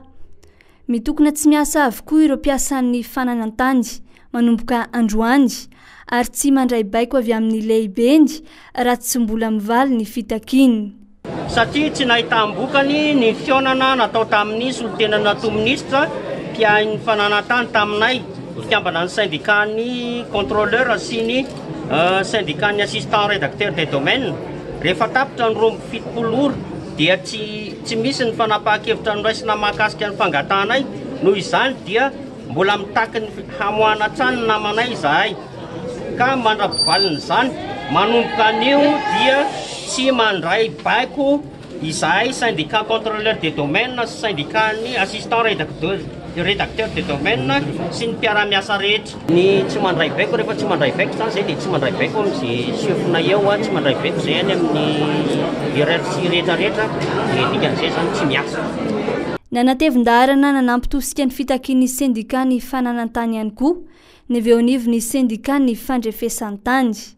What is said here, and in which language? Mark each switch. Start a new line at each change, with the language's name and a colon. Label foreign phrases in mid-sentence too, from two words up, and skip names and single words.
Malagasy: Mitokona tsy miasa avokoa ireo mpiasan'ny fananantany manomboka androany ary tsy mandray baiko avy amin'ny lehibeny raha tsy mbola mivaly ny fitakiany. Satria tsy nahitambokany ny fionana natao tamin'ny solotena natao ministra mpiain'ny fananantany taminay fikambana ny syndicat-ny contrôleur sy ny syndicat-ny
French: assistant rédacteur des domaines.
Malagasy: Rehefa tapitra ny 27 ora dia tsy misy ny fanapahan-kevitra noraisina mahakasika ny fangatanay. Noho izany dia mbola mitaky ny hamoahana trano namanay izahay ka mandrapivalin'izany manomboka anio dia tsy mandray baiko izahay
French: syndicat contrôleur des domaines
Malagasy: sy syndicat-ny
French: assistant rédacteur des domaines
Malagasy: sy ny mpiara-miasa rehetra. Ny tsy mandray baiko rehefa tsy mandray baiko zany zay dia tsy mandray baiko amin'izay sefona eo tsy mandray baiko zay any amin'ny iretsy rehetrarehetra dia dikan'izay zany tsy miasa. Nanatevin-darana nanampitosika ny fitakian'ny syndika ny fananantany ihany koa ny veonivo ny syndika ny fandrefesantany.